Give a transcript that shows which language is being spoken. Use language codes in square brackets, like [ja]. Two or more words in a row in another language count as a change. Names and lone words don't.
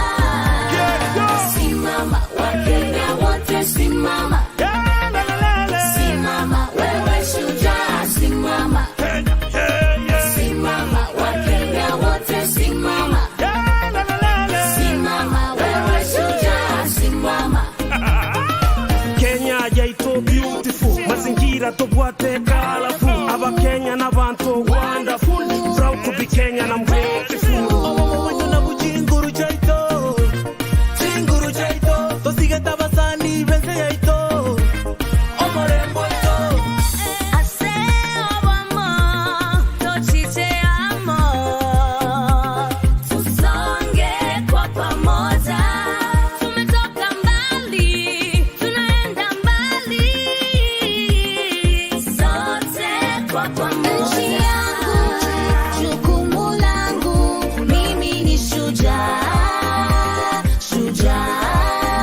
[sw] Simama Wakenya wote, simama. Simama wewe shujaa, simama. Simama Wakenya wote, simama. Simama wewe shujaa, simama. [guz] Kenya yaito beautiful, mazingira tobwate colorful. Aba Kenya na bantu wonderful, [en] proud to be Kenyan, I'm grateful. [guz] Wanyona bujinguru jaito, jinguru jaito, tosigeta basani bense yaito. Omorembo ito. Aseo wamo, tochiche amo. [sw] Tusonge kwa pamoja. Tumetoka mbali, tunaenda mbali. Sote kwa pamoja. Nchi yangu, jukumu langu, mimi ni shujaa, shujaa.